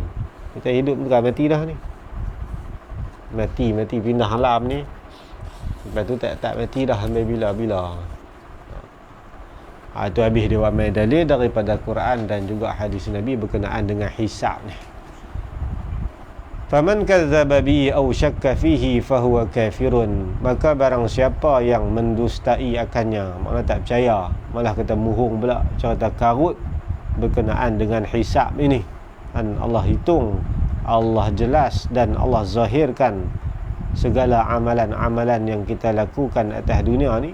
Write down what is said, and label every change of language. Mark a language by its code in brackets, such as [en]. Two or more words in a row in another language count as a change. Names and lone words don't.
[ms] Kita hidup bukan mati dah ni. Mati pindah alam ni. Lepas tu tak mati dah sampai bila-bila. Itu habis dia ramai dalil daripada Quran dan juga hadis Nabi berkenaan dengan hisab ni. [ar] فمن كذب به أو شك فيه فهو كافر. [ms] Maka barang siapa yang mendustai akannya, makna tak percaya, malah kata muhung pula, cerita karut berkenaan dengan hisab ini. Dan Allah hitung, Allah jelas dan Allah zahirkan segala amalan-amalan yang kita lakukan atas dunia ni.